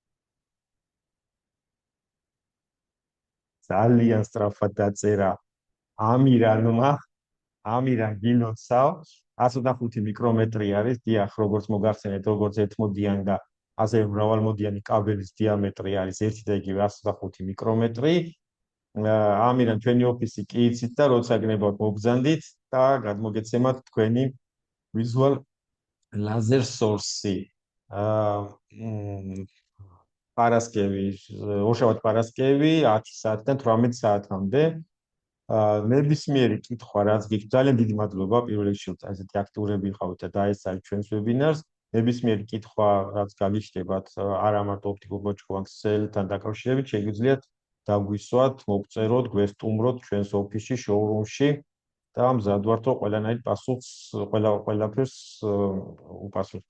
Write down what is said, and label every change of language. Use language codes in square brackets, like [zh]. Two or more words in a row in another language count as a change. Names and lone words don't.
[ka] ძალიან სწრაფად დაწერა ამირანმა, ამირან გილოცავ. 125 მიკრომეტრი არის, დიახ, როგორც მოგახსენეთ, როგორც ერთმოდიანი და ასევე მრავალმოდიანი კაბელის დიამეტრი არის ერთი და იგივე 125 მიკრომეტრი. ამირან ჩვენი ოფისი კი იცით და როცა გნებავთ მოგბრძანდით და გადმოგეცემათ თქვენი [en] visual laser source- [ka] ი. პარასკევი, ორშაბათ პარასკევი 10 საათიდან 18 საათამდე. ნებისმიერი კითხვა, რაც გიქ ძალიან დიდი მადლობა პირველ რიგში, ესეთი აქტიურები იყავით და დაესწარით ჩვენს ვებინარს. ნებისმიერი კითხვა, რაც გაგიჩნდებათ, არა მარტო ოპტიკურ ბოჭკოვან ქსელთან დაკავშირებით, შეგვიძლიათ დაგვისვათ, მოგწეროთ, გვესტუმროთ ჩვენს ოფისში, შოურუმში და მზად ვართ, რომ ყველანაირ პასუხს, ყველაფერს უპასუხოთ.